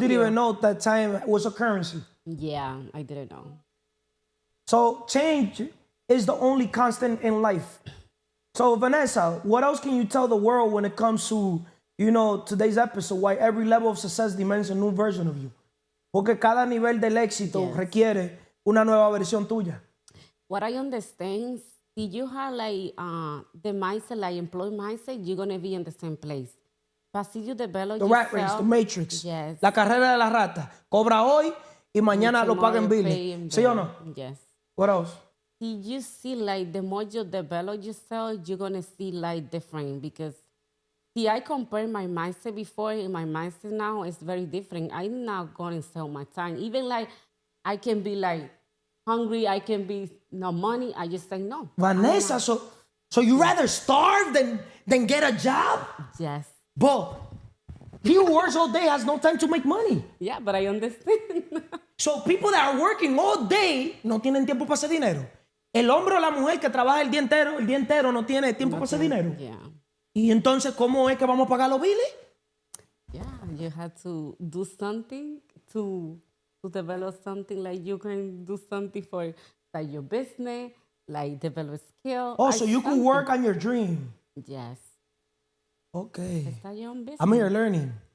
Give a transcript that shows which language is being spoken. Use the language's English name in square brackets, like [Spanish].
[English] didn't even know that time was a currency. Yeah, I didn't know. So change is the only constant in life. So Vanessa, what else can you tell the world when it comes to, you know, today's episode, why every level of success demands a new version of you? [Spanish] Porque cada nivel del éxito requiere una nueva versión tuya. [English] What I understand, if you have like the mindset, like employee mindset, you're gonna be in the same place. But if you develop The rat race, the matrix, yes. [Spanish] la carrera de la rata. Cobra hoy y mañana lo paga en billing. ¿Sí o no? [English] Yes. What else? If you see like the more you develop yourself, you're gonna see like different because see, I compare my mindset before and my mindset now is very different. I'm not gonna sell my time. Even like I can be like hungry, I can be no money, I just say no. Vanessa, so you rather starve than get a job? Yes. But he who works all day has no time to make money. Yeah, but I understand. So people that are working all day [Spanish] no tienen tiempo para hacer dinero. El hombre o la mujer que trabaja el día entero no tiene tiempo para hacer dinero. [English] Yeah. [Spanish] Y entonces, ¿cómo es que vamos a pagar los biles? [English] Yeah, you have to do something to develop something, like you can do something for like your business, like develop skill. Oh, so you can work on your dream. Yes. Okay. Start your own business. I'm here learning.